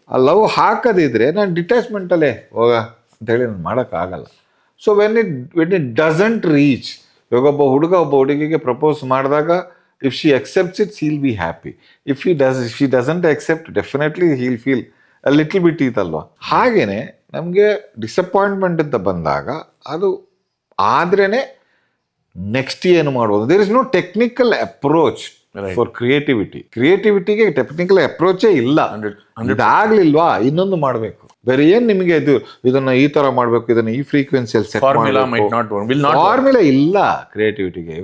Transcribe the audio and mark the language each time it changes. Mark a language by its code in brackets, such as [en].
[kn] ಆ ಲವ್ ಹಾಕದಿದ್ರೆ ನಾನು ಡಿಟ್ಯಾಚ್ಮೆಂಟಲ್ಲೇ ಹೋಗ ಅಂತೇಳಿ ನಾನು ಮಾಡೋಕ್ಕಾಗಲ್ಲ. [en] so when it doesn't reach, [kn] ಇವಾಗ ಒಬ್ಬ ಹುಡುಗ ಒಬ್ಬ ಹುಡುಗಿಗೆ ಪ್ರಪೋಸ್ ಮಾಡಿದಾಗ, [en] if she accepts it, she'll be happy. If she doesn't accept, definitely he'll feel a little bit [kn] ಇದಲ್ವಾ. ಹಾಗೇನೆ ನಮಗೆ ಡಿಸಪಾಯಿಂಟ್ಮೆಂಟ್ ಅಂತ ಬಂದಾಗ ಅದು ಆದ್ರೇ ನೆಕ್ಸ್ಟ್ ಏನು ಮಾಡ್ಬೋದು. [en] there is no technical approach for ಕ್ರಿಯೇಟಿವಿಟಿಗೆ [kn] technical ಅಪ್ರೋಚೇ ಇಲ್ಲ. ಇದಾಗ್ಲಿಲ್ವಾ ಇನ್ನೊಂದು ಮಾಡಬೇಕು, ಬೇರೆ ಏನು ನಿಮಗೆ ಇದನ್ನ ಈ ತರ ಮಾಡಬೇಕು, ಇದನ್ನ ಈ ಫ್ರೀಕ್ವೆನ್ಸಿಯಲ್ಲಿ ಸೆಟ್ ಫಾರ್ಮುಲಾ ಇಲ್ಲ ಕ್ರಿಯೇಟಿವಿಟಿಗೆ.